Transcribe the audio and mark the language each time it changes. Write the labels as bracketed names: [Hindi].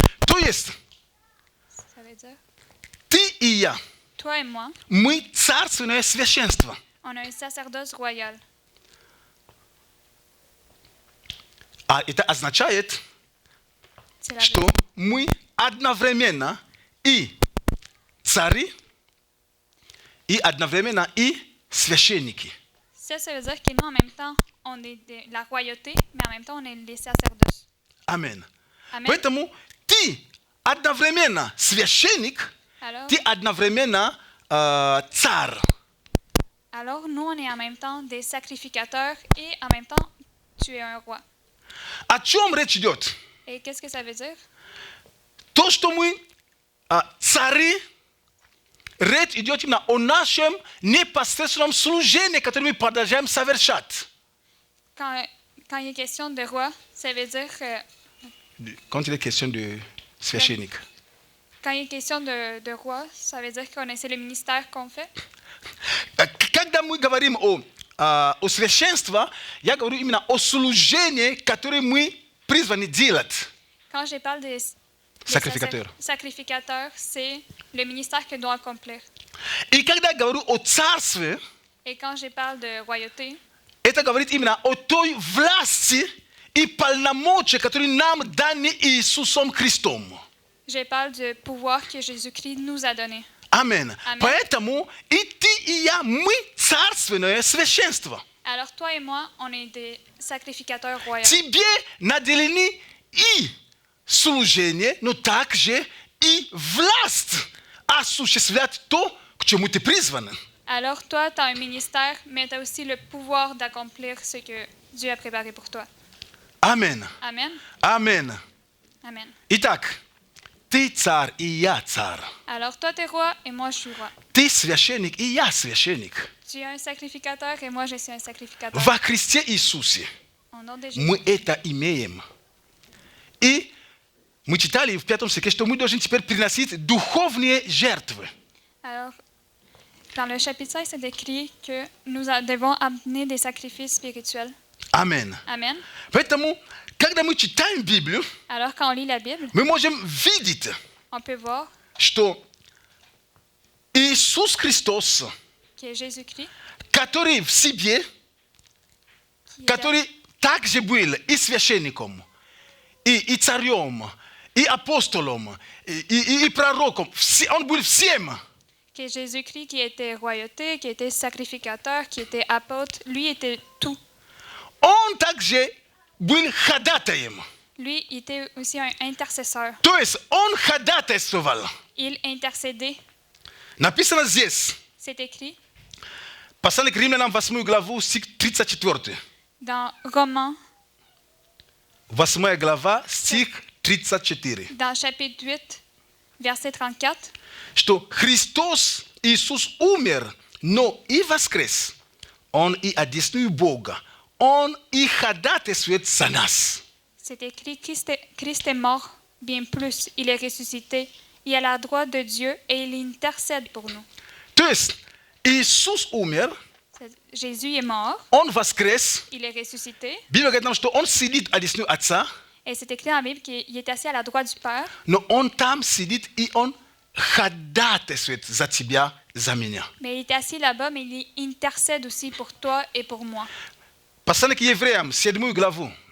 [Russian] То есть [French] Ça veut dire, [Russian] ты и я, [French] toi et moi, [Russian] мы царственное священство. [French] on a un sacerdoce royal. [Russian] А это означает, [French] C'est la [Russian] что мы одновременно и цари, и одновременно и священники. [French] Ça veut dire que nous, en même temps, on est de la royauté, mais en même temps, on est les sacerdoces. Amen. Amen. [Russian] Поэтому ты одновременно священник, [French] Alors, [Russian] ты одновременно царь. [French] alors, nous, on est en même temps des sacrificateurs et en même temps, tu es un roi. [Russian] О чем речь идет? [French] Et qu'est-ce que ça veut dire? [Russian] То, что мы цари, речь идет именно о нашем непосредственном служении, которое мы продолжаем совершать. [French] Quand il est question de roi, ça veut dire Quand il est question de священник. quand il est question de roi, ça veut dire c'est le ministère qu'on fait. [Russian] Когда мы говорим о священстве, я говорю именно о служении, которое мы призваны делать. [French] Quand je parle des sacrificateurs, c'est le ministère que doit accomplir. [Russian] И когда я говорю о царстве, [French] Et quand je parle de royauté, [Russian] это говорит именно о той власти и полномочия, которые нам даны Иисусом Христом. [French] je parle du pouvoir que Jésus-Christ nous a donné. [Russian] Амен. [French] Amen. [Russian] Поэтому и ты, и я, мы царственное священство. [French] Alors toi et moi, on est des sacrificateurs royaux. [Russian] Тебе наделены и служение, но также и власть осуществлять то, к чему ты призван. [French] Alors toi, tu as un ministère, mais tu as aussi le pouvoir d'accomplir ce que Dieu a préparé pour toi. [Russian] Амен. [French] Amen. [Russian] Амен. [French] Amen. [Russian] Итак, ты царь, и я царь. [French] Alors toi, tu es roi et moi, je suis roi. [Russian] Ты священник, и я священник. [French] Tu es un sacrificateur et moi, je suis un sacrificateur. [Russian] Во Христе Иисусе [French] Au nom de Jésus. [Russian] мы это имеем. И мы читали в 5 стихе, что мы должны теперь приносить духовные жертвы. [French] Alors, dans le chapitre 16, c'est écrit que nous devons amener des sacrifices spirituels. [Russian] Амен. [French] Amen. [Russian] Поэтому, когда мы читаем Библию, [French] Alors, quand on lit la Bible, [Russian] мы можем видеть, [French] on peut voir [Russian] что Иисус Христос, [French] que Jésus-Christ, [Russian] который в себе, [French] qui est [Russian] который также был и священником, и царем, и апостолом, и пророком, он был всем. [French] que Jésus-Christ qui était royauté, qui était sacrificateur, qui était apôtre, lui était tout. [Russian] Он также был ходатаем. [French] Lui était aussi un intercesseur. [Russian] То есть он ходатайствовал. [French] Il intercédait. [Russian] Написано здесь. [French] C'est écrit [Russian] Послание к Римлянам, 8 главу, стих 34. [French] dans Romains, [Russian] 8 глава, стих 34. [French] dans chapitre 8, verset 34, [Russian] Что Христос Иисус умер, но и воскрес. Он и одесную Бога. Он и ходатайствует за нас. [French] c'est écrit Christ est mort, bien plus, il est ressuscité, il est à la droite de Dieu et il intercède pour nous. [Russian] То есть Иисус умер, [French] Jésus est mort, [Russian] он воскрес. [French] il est ressuscité, [Russian] Библия говорит нам, что он сидит одесную Отца, [French] et c'est écrit dans la Bible qu'il est assis à la droite du Père, [Russian] но он там сидит и он ходатайствует за тебя, за меня. [French] mais il est assis là-bas, mais il intercède aussi pour toi et pour moi. [Russian] Послание к евреям, 7 главу,